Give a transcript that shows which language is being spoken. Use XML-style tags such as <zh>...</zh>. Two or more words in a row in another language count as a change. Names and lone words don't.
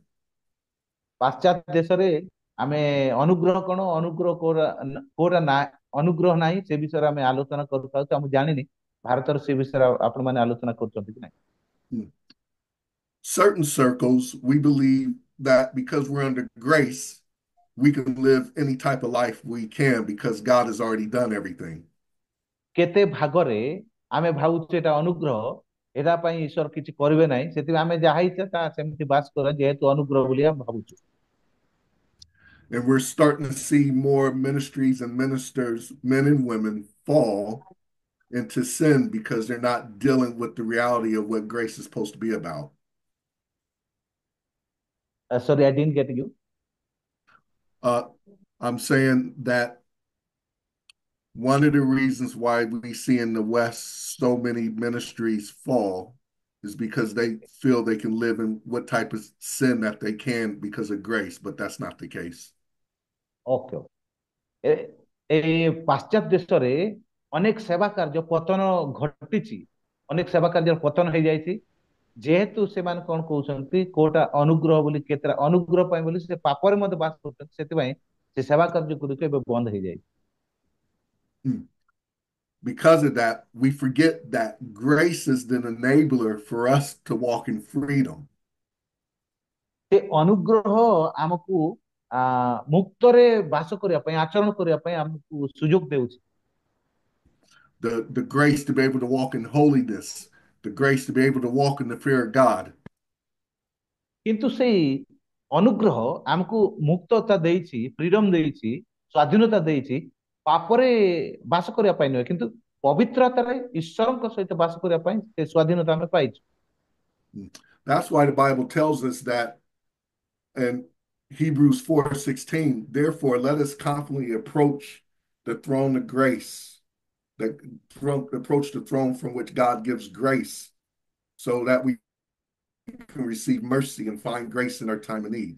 <or>ପାଶ୍ଚାତ୍ୟ ଦେଶରେ ଆମେ ଅନୁଗ୍ରହ କଣ ଅନୁଗ୍ରହ କୋଉଟା ନା ଅନୁଗ୍ରହ ନାହିଁ ସେ ବିଷୟରେ ଆମେ ଆଲୋଚନା କରୁଥାଉ। ମୁଁ ଜାଣିନି ଭାରତରେ ସେ ବିଷୟରେ ଆପଣ ମାନେ ଆଲୋଚନା କରୁଛନ୍ତି କି ନାହିଁ।</or> <en>Certain circles, we believe that because we're under grace, we can live any type of life we can because God has already done everything.</en> <or>କେତେ ଭାଗରେ ଆମେ ଭାବୁଛୁ ଏଟା ଅନୁଗ୍ରହ, ଏଟା ପାଇଁ ଈଶ୍ୱର କିଛି କରିବେ ନାହିଁ, ସେଥିପାଇଁ ଆମେ ଯାହା ଇଚ୍ଛା ତା ସେମିତି ବାସ କରିବା ଯେହେତୁ ଅନୁଗ୍ରହ ବୋଲି ଆମେ ଭାବୁଛୁ।</or> <en>And we're starting to see more ministries and ministers, men and women, fall into sin because they're not dealing with the reality of what grace is supposed to be about. Sorry, I didn't get you. Uh, I'm saying that one of the reasons why we see in the West so many ministries fall is because they feel they can live in what type of sin that they can because of grace, but that's not the case.</en> <or>ଓକେ ଏ ଏ ପାଶ୍ଚାତ୍ୟ ଦେଶରେ ଅନେକ ସେବା କାର୍ଯ୍ୟ ପତନ ଘଟିଛି, ଅନେକ ସେବା କାର୍ଯ୍ୟର ପତନ ହେଇଯାଇଛି, ଯେହେତୁ ସେମାନେ କଣ କହୁଛନ୍ତି କୋଉଟା ଅନୁଗ୍ରହ ବୋଲି, କେତେଟା ଅନୁଗ୍ରହ ପାଇଁ ବୋଲି ସେ ପାପରେ ମଧ୍ୟ ବାସ କରୁଛନ୍ତି, ସେଥିପାଇଁ ସେ ସେବା କାର୍ଯ୍ୟ ଗୁଡ଼ିକ ଏବେ ବନ୍ଦ ହେଇଯାଇଛି। Hmm.</or> <en>Because of that, we forget that grace is the enabler for us to walk in freedom.</en> <or>ସେ ଅନୁଗ୍ରହ ଆମକୁ ମୁକ୍ତରେ ବାସ କରିବା ପାଇଁ, ଆଚରଣ କରିବା ପାଇଁ ଆମକୁ ସୁଯୋଗ ଦେଉଛି।</or> <en>The grace to be able to walk in holiness, the grace to be able to walk in the fear of God.</en> <or>କିନ୍ତୁ ସେଇ ଅନୁଗ୍ରହ ଆମକୁ ମୁକ୍ତତା ଦେଇଛି, ଫ୍ରିଡମ ଦେଇଛି, ସ୍ୱାଧୀନତା ଦେଇଛି, ପାପରେ ବାସ କରିବା ପାଇଁ ନୁହେଁ, କିନ୍ତୁ ପବିତ୍ରତାରେ ଈଶ୍ୱରଙ୍କ ସହିତ ବାସ କରିବା ପାଇଁ ସେ ସ୍ୱାଧୀନତା ଆମେ ପାଇଛୁ।</or> <en>That's why the Bible tells us that in Hebrews 4:16, therefore let us confidently approach the throne of grace, approach the throne from which God gives grace, so that we can receive mercy and find grace in our time of need.</en>